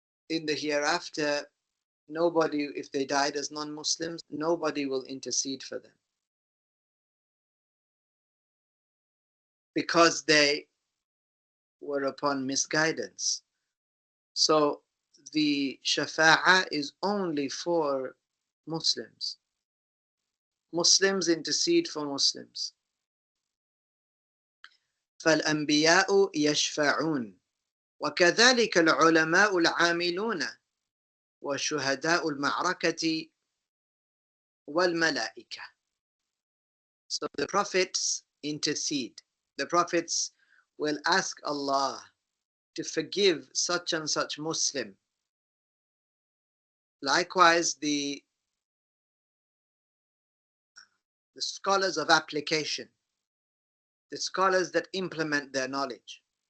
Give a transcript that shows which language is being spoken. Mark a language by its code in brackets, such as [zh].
[en] in the hereafter, nobody, if they died as non-Muslims, nobody will intercede for them, because they were upon misguidance. So the shafa'a is only for Muslims. Muslims intercede for Muslims. [ar] فالأنبياء يشفعون وكذلك العلماء العاملون وشهداء المعركة والملائكة. [en] So the prophets intercede. The prophets will ask Allah to forgive such and such Muslim. Likewise, the scholars of application, the scholars that implement their knowledge.